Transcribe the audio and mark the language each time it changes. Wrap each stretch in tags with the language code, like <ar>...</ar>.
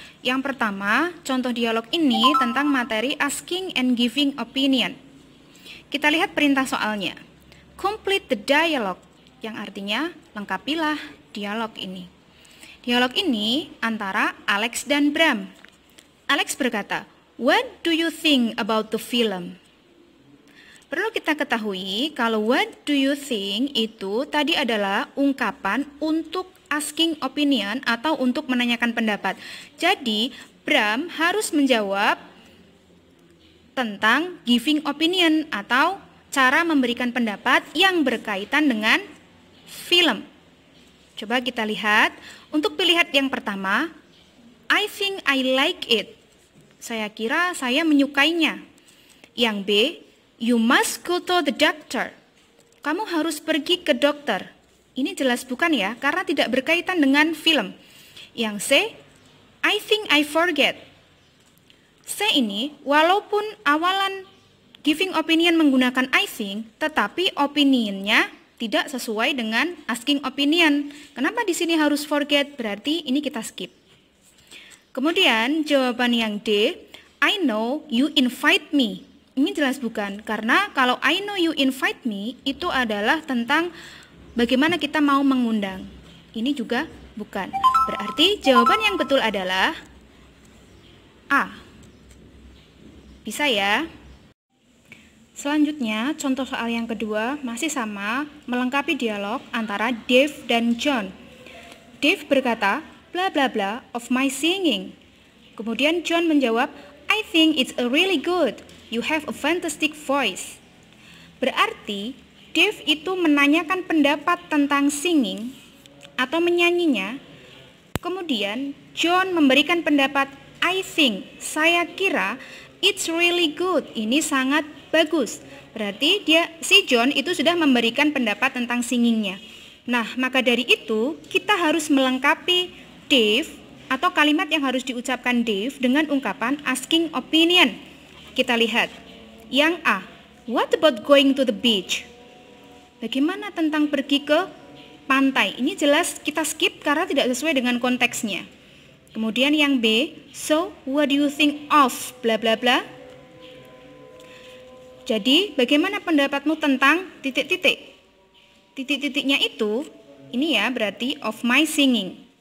<id>Yang pertama, contoh dialog ini tentang materi</id> <en>asking and giving opinion.</en> <id>Kita lihat perintah soalnya.</id> <en>Complete the dialogue,</en> <id>yang artinya lengkapilah dialog ini. Dialog ini antara Alex dan Bram. Alex berkata,</id> <en>"What do you think about the film?" Perlu kita ketahui kalau what do you think itu tadi adalah ungkapan untuk asking opinion atau untuk menanyakan pendapat. Jadi, Bram harus menjawab tentang giving opinion atau cara memberikan pendapat yang berkaitan dengan film. Coba kita lihat.</en> <id>Untuk pilihan yang pertama,</id> <en>I think I like it.</en> <id>Saya kira saya menyukainya. Yang B,</id> <en>you must go to the doctor.</en> <id>Kamu harus pergi ke dokter. Ini jelas bukan ya, karena tidak berkaitan dengan film. Yang C,</id> <en>I think I forget.</en> <id>C ini, walaupun awalan giving opinion menggunakan</id> <en>I think,</en> <id>tetapi opinionnya tidak sesuai dengan asking opinion. Kenapa di sini harus forget? Berarti ini kita skip. Kemudian jawaban yang D,</id> <en>I know you invite me.</en> <id>Ini jelas bukan, karena kalau</id> <en>I know you invite me</en> <id>itu adalah tentang bagaimana kita mau mengundang. Ini juga bukan. Berarti jawaban yang betul adalah A. Bisa ya? Selanjutnya, contoh soal yang kedua masih sama, melengkapi dialog antara Dave dan John. Dave berkata,</id> <en>bla bla bla of my singing.</en> <id>Kemudian John menjawab,</id> <en>I think it's a really good. You have a fantastic voice.</en> <id>Berarti Dave itu menanyakan pendapat tentang singing atau menyanyinya. Kemudian John memberikan pendapat,</id> <en>I think,</en> <id>saya kira,</id> <en>it's really good,</en> <id>ini sangat bagus. Berarti si John itu sudah memberikan pendapat tentang singingnya. Nah, maka dari itu kita harus melengkapi Dave atau kalimat yang harus diucapkan Dave dengan ungkapan</id> <en>asking opinion.</en> <id>Kita lihat. Yang A,</id> <en>what about going to the beach?</en> <id>Bagaimana tentang pergi ke pantai? Ini jelas kita skip karena tidak sesuai dengan konteksnya. Kemudian yang B,</id> <en>so what do you think of bla bla</en> <id>bla? Jadi, bagaimana pendapatmu tentang titik-titik? Titik-titiknya itu, ini ya berarti</id> <en>of my singing.</en>